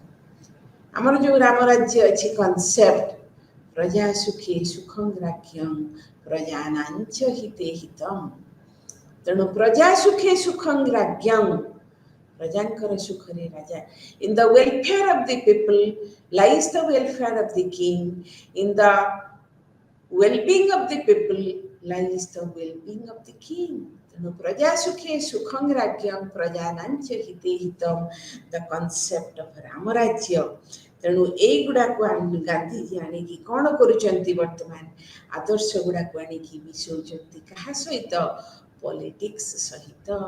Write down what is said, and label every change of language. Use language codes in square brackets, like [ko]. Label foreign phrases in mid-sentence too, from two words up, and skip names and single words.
[or] ଆମର ଯେଉଁ ରାମ ରାଜ୍ୟ ଅଛି କନସେପ୍ଟ, [sa] प्रजा सुखी सुखं राज्यं प्रजानाञ्च हिते हितम्। [or] ତେଣୁ [sa] प्रजा सुखे सुखं राज्यं, [or] ପ୍ରଜାଙ୍କର ସୁଖରେ ରାଜା। [en] In the welfare of the people lies the welfare of the king, in the well-being of the people lies the well-being of the king. [sa] ତେଣୁ प्रजा सुखे सुखं राज्यं प्रजानाञ्च हिते हितम्, [en] the concept of Ram Rajya. [or] ତେଣୁ ଏଇଗୁଡ଼ାକୁ ଗାନ୍ଧିଜୀ ଆଣିକି କ'ଣ କରୁଛନ୍ତି, ବର୍ତ୍ତମାନ ଆଦର୍ଶ ଗୁଡ଼ାକୁ ଆଣିକି ମିଶଉଛନ୍ତି କାହା ସହିତ, ପଲିଟିକ୍ସ ସହିତ।